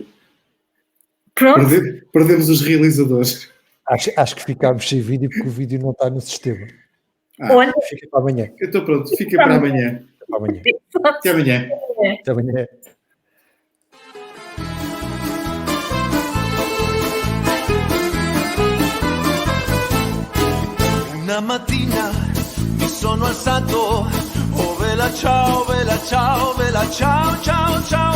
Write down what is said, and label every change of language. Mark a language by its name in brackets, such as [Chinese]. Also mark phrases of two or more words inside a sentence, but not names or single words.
[Portuguese] Pronto. Perdemos os realizadores. Acho que ficámos sem vídeo porque o vídeo não está no sistema. Olha, Fica para amanhã. Eu estou pronto. Fica para amanhã. Para amanhã. Até amanhã. Até amanhã. [Italian] Una mattina mi sono alzato, oh vela ciao, vela ciao, vela ciao, ciao, ciao.